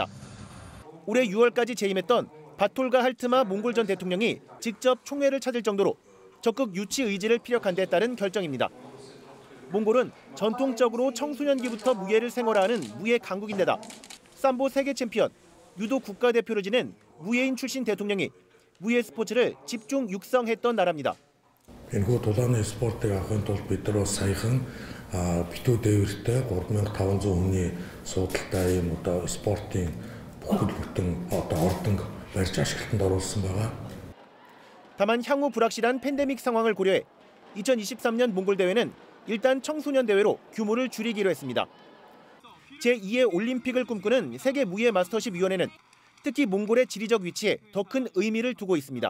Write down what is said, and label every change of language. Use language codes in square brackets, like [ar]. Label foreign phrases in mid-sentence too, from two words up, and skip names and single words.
[ko] 올해 6월까지 재임했던 바톨가 할트마 몽골 전 대통령이 직접 총회를 찾을 정도로 적극 유치 의지를 피력한 데 따른 결정입니다. 몽골은 전통적으로 청소년기부터 무예를 생활화하는 무예 강국인데다 삼보 세계 챔피언, 유도 국가대표를 지낸 무예인 출신 대통령이 무예 스포츠를 집중 육성했던 나라입니다. [mn] Энэхүү дулааны спортыг авахын тулд бид нар бас саяхан битүү дээвэртэй 3500 хүний суудалтай ийм спортын бүхэл бүтэн ордонг барьж ашиглалтанд оруулсан байгаа. [ko] 다만 향후 불확실한 팬데믹 상황을 고려해 2023년 몽골 대회는 일단 청소년 대회로 규모를 줄이기로 했습니다. 제2의 올림픽을 꿈꾸는 세계 무예 마스터십 위원회는 특히 몽골의 지리적 위치에 더 큰 의미를 두고 있습니다.